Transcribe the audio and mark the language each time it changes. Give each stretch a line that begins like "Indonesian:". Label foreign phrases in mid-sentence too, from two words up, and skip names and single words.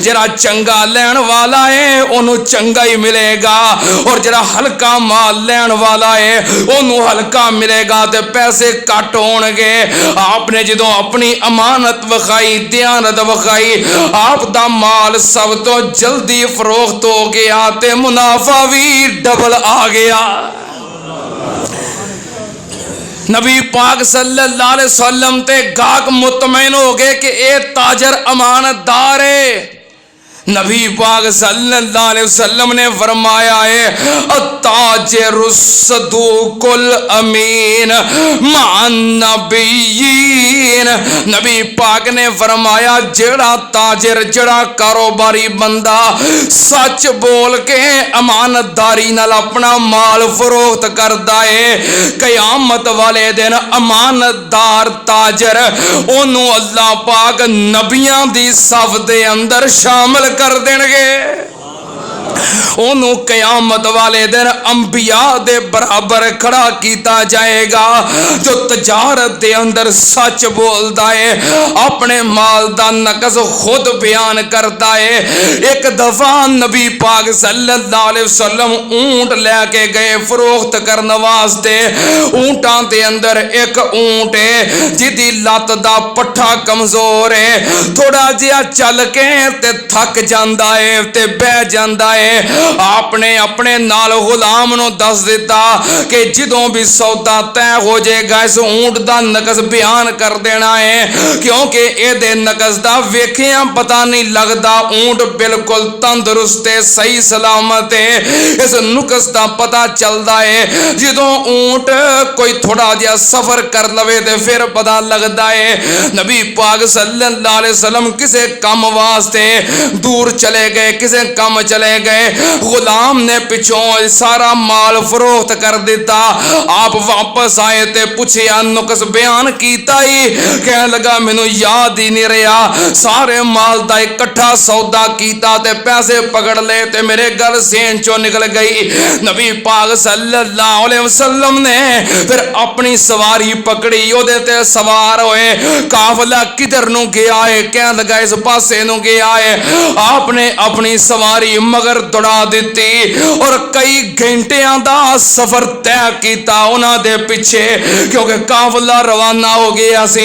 Punjabi: جڑا چنگا لین والا ہے اونوں چنگا ہی ملے گا، اور جڑا ہلکا مال لین والا ہے اونوں ہلکا ملے گا تے پیسے گھٹ ہون گے. آپ نے جدوں اپنی امانت وکھائی، دیانت وکھائی، آپ دا مال سب تو جلدی فروخت ہو گیا تے منافع بھی ڈبل آ گیا. نبی پاک
Arabic: صلى الله عليه وسلم
Punjabi: تے گاہک مطمئن ہو گئے کہ اے تاجر امانتدار ہے. نبی پاک
Arabic: صلى الله عليه وسلم
Punjabi: نے فرمایا ہے
Arabic: التاجر الصدوق الأمين مع النبيين.
Punjabi: نبی پاک نے فرمایا جیڑا تاجر، جیڑا کاروباری بندہ سچ بول کے امانتداری نال اپنا مال فروخت کردا ہے، قیامت والے دن امانتدار تاجر اونوں اللہ پاک نبیاں دی صف دے اندر شامل کر دیں گے. اونوں قیامت والے دن انبیاء دے برابر کھڑا کیا جائے گا. جو تجارت دے اندر سچ بولتا ہے، اپنے مال دا نقص خود بیان کرتا ہے. اک دفعہ نبی پاک
Arabic: صلى الله عليه وسلم
Punjabi: اونٹ لیکے گئے فروخت کرنے واسطے. اونٹاں دے اندر اک اونٹ ہے جیدی لت دا پٹھا کمزور ہے، تھوڑا جیہا چل کے تے تھک جاندا ہے تے بہہ جاندا ہے. آپ نے اپنے نال غلام نوں دس دتا کہ جدوں بھی سودا طے ہو جائے گا اس اونٹ دا نقص بیان کر دینا ہے، کیونکہ ایہدے نقص دا ویکھیا پتہ نہیں لگتا. اونٹ بالکل تندرست ہے، صحیح سلامت ہے، اس نقص دا پتہ چلتا ہے. جدوں اونٹ کوئی تھوڑا جیہا سفر کر لوے تے پھر پتہ لگتا ہے. نبی پاک
Arabic: صلى الله عليه وسلم
Punjabi: کسے کم واسطے دور چلے گئے، کسے کم چلے گئے، غلام نے پچھوں سارا مال فروخت کر دتا. آپ واپس آئے تے پچھیا نقص بیان کیتا ہی، کہہ لگا مینوں یاد ہی نہیں رہا. سارے مال دا اکٹھا سودا کیتا تے پیسے پکڑ لے تے میرے گل سین چو نکل گئی. نبی پاک
Arabic: صلى الله عليه وسلم
Punjabi: نے پھر اپنی سواری پکڑی، اودے تے سوار ہوئے. قافلہ کدھر نوں گیا ہے، کہہ لگا اس پاسے نوں گیا ہے. آپ نے اپنی سواری مگر دوڑا دتی اور کئی گھنٹیاں دا سفر طے کیا انہاں دے پچھے، کیونکہ قافلہ روانہ ہو گیا سی.